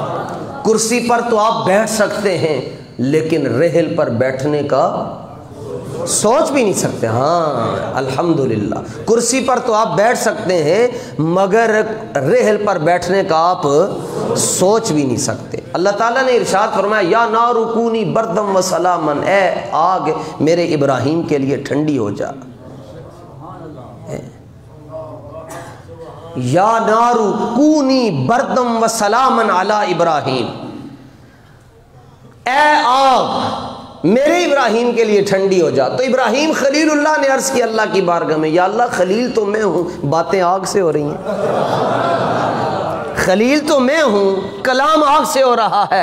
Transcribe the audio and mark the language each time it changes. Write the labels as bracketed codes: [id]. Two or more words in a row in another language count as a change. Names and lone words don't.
[ur] کرسی پر تو آپ بیٹھ سکتے ہیں لیکن رحل پر بیٹھنے کا سوچ بھی نہیں سکتے. ہاں الحمدللہ کرسی پر تو آپ بیٹھ سکتے ہیں مگر رحل پر بیٹھنے کا آپ سوچ بھی نہیں سکتے. اللہ تعالیٰ نے ارشاد فرمایا [ar] یا نار کونی بردم و سلامن، [ur] اے آگ میرے ابراہیم کے لیے ٹھنڈی ہو جا. [ar] یا نار کونی بردم و سلامن علی ابراہیم، [ur] اے آگ میرے ابراہیم کے لیے ٹھنڈی ہو جا. تو ابراہیم خلیل اللہ نے عرض کی اللہ کی بارگاہ میں یا اللہ خلیل تو میں ہوں، باتیں آگ سے ہو رہی ہیں. خلیل تو میں ہوں، کلام آگ سے ہو رہا ہے.